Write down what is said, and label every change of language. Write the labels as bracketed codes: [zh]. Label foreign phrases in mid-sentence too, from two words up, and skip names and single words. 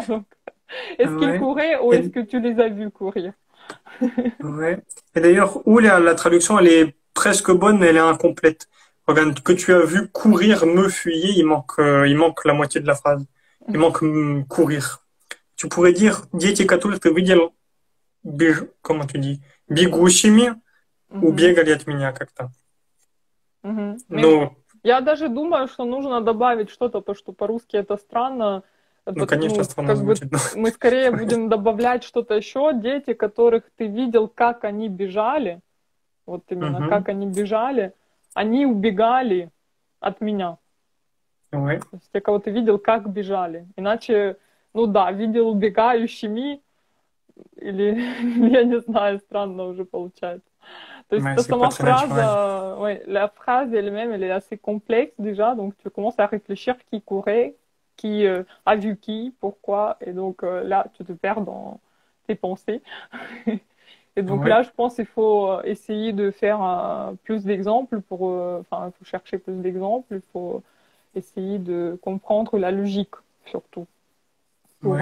[fr] Donc, est-ce qu'ils Ouais. couraient ou est-ce Et, que tu les as vus courir? ouais. Et d'ailleurs, où la traduction, elle est presque bonne, mais elle est incomplète. Regarde, que tu as vu courir, me fuyer, il manque la moitié de la phrase. Il manque courir. Tu pourrais dire, [ru] дети, которых ты видел, [fr] comment tu dis, [ru] бегущими, Mhm, убегали от меня как-то. [fr] mhm. Mais [ru] Ну, я даже думаю, что нужно добавить что-то, потому что по-русски это странно. ну, конечно, Ну, странно как бы звучит, но мы скорее будем добавлять что-то еще. Дети, которых ты видел, как они бежали, вот именно Мгм. как они бежали, они убегали от меня. [fr] Ouais, [ru] То есть те, кого ты видел, как бежали. Иначе, ну да, видел убегающими, или я не знаю, странно уже получается. То есть, [fr] ouais, ta c'est pas seulement très naturel. ouais, la phrase elle-même, elle est assez complexe déjà, donc tu commences à réfléchir qui courait, qui a vu qui, pourquoi, et donc là, tu te perds dans tes pensées. Et donc Ouais, là, je pense qu'il faut essayer de faire plus d'exemples pour, enfin, il faut chercher plus d'exemples, il faut essayer de comprendre la logique, surtout, pour